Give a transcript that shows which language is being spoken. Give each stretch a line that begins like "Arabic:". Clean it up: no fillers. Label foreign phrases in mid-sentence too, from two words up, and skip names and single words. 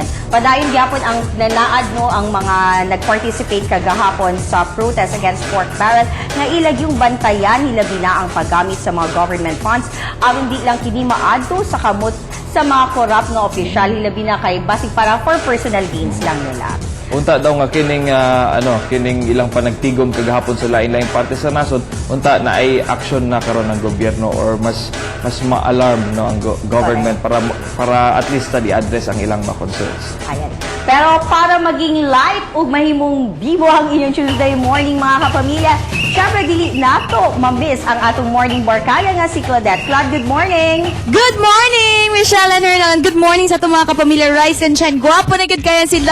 Cebuano: Padayon gyapon ang nanaad no ang mga nag-participate kagahapon sa
English: protest against pork barrel
Cebuano: nga ilag yung bantayan hilabi na ang paggamit sa mga
English: government funds
Cebuano: aron di lang kini maadto sa kamot sa mga corrupt na opisyal hilabi na kay basig para
English: for personal gains
Cebuano: lang nila. Unta daw nga kining ilang panagtigom kagahapon sa lain-laing parte sa nasod, unta na ay action na karon ng gobyerno or mas ma-alarm no ang government para
English: at least
Cebuano: i-address ang ilang mga concerns. Ayan. Pero para maging light ug mahimong bibo ang inyong
English: Tuesday morning
Cebuano: mga kapamilya, syempre dili nato mamiss ang atong morning barkada nga si Claudette.
English: Claude, good morning! Good morning, Michelle and Hernan. Good morning
Cebuano: sa itong mga kapamilya Rise and Shine. Gwapo na gud kaya sila.